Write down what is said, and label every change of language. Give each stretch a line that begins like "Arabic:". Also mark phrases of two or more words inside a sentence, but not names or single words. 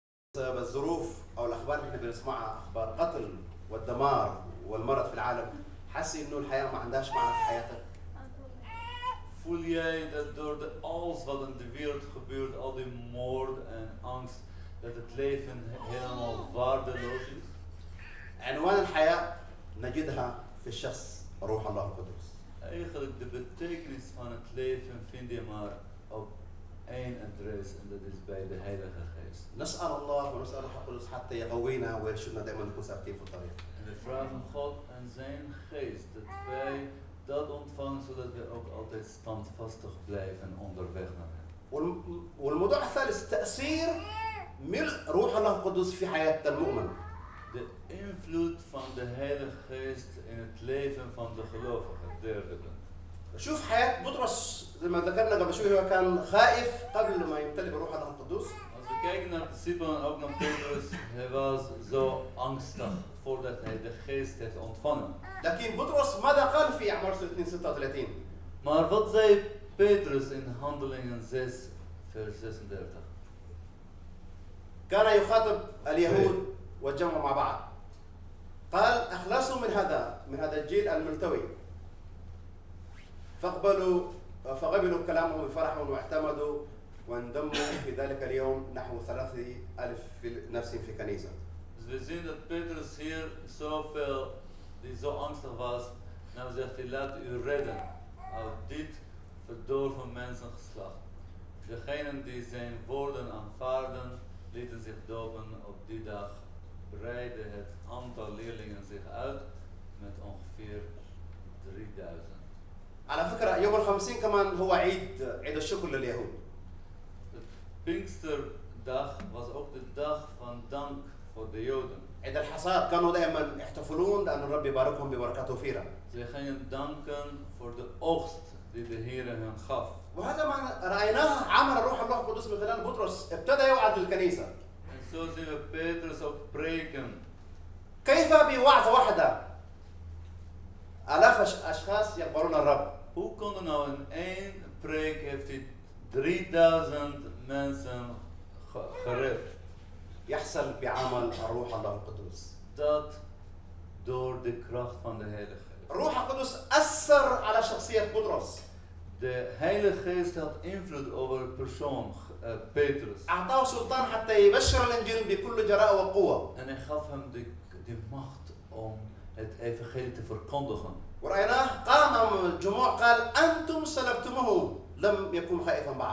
Arabic: بالظروف او الاخبار اللي احنا بنسمعها، اخبار قتل والدمار والمرض في العالم، حاسس انه الحياه ما عندهاش معنى في حياتك؟
Dutch: Voel jij dat door alles wat in de wereld gebeurt, al die moord en angst, dat het leven helemaal waardeloos is?
Arabic: عنوان الحياه نجدها في الشخص روح الله القدس.
Dutch: Eigenlijk de betekenis van het leven vind je maar op één adres en dat is bij de Heilige Geest.
Arabic: نسال الله ونسال الروح القدس حتى يقوينا ويرشدنا دائما نكون ثابتين في الطريق.
Dutch: En we vragen God en zijn geest dat wij dat ontvangen zodat we ook altijd standvastig blijven onderweg naar hem.
Arabic: والموضوع الثالث تاثير ملء روح الله القدس في حياه المؤمن.
Dutch: De invloed van de Heilige Geest in het leven van de gelovige, het derde punt.
Arabic: شوف حياه بطرس زي ما ذكرنا قبل شوي، هو كان خائف قبل ما يمتلئ بروح الله القدس.
Dutch: Als we kijken naar de discipelen en ook naar Petrus, hij was zo angstig voordat hij de geest heeft ontvangen.
Arabic: لكن بطرس ماذا قال في اعمال 2:36؟
Dutch: Maar wat zei Petrus in Handelingen 6, vers 36?
Arabic: كان يخاطب اليهود والجمع مع بعض. قال اخلصوا من هذا الجيل الملتوي. فقبلوا كلامه بفرح واعتمدوا وانضموا في ذلك اليوم نحو 3000 نفس في كنيسة.
Dutch: Dus we zien dat Petrus hier zoveel, die zo angstig was, nou zegt hij, laat u redden uit dit verdorven mensengeslacht. Degenen die zijn woorden aanvaarden, lieten zich dopen op die dag, breidde het aantal leerlingen zich uit met ongeveer 3000.
Arabic: على فكرة يوم الخمسين كمان هو عيد الشكر لليهود.
Dutch: Pinksterdag was ook de dag van dank voor de Joden.
Arabic: عيد الحصاد كانوا دائما يحتفلون لأن الرب يباركهم ببركات وفيرة.
Dutch: Ze gingen danken voor de oogst die de Heer hen gaf.
Arabic: وهذا ما رأيناه عمل الروح الله القدس من خلال بطرس، ابتدى يوعد الكنيسة.
Dutch: En zo zien we Petrus ook preken.
Arabic: كيف بوعظة واحدة آلاف أشخاص يقبلون الرب؟
Dutch: Hoe kon er nou in één preek heeft hij 3000 mensen gered?
Arabic: يحصل بعمل الروح الله القدس.
Dutch: Dat door de kracht van de Heilige Geest.
Arabic: الروح القدس أثر على شخصية بطرس.
Dutch: De Heilige Geest had invloed over de persoon Petrus.
Arabic: أعطاه سلطان حتى يبشر الإنجيل بكل جراءة وقوة.
Dutch: En hij gaf hem de macht om het evangelie te verkondigen.
Arabic: ورأيناه قام أمام الجموع قال أنتم سلبتموه لم يكن خائفا بعد.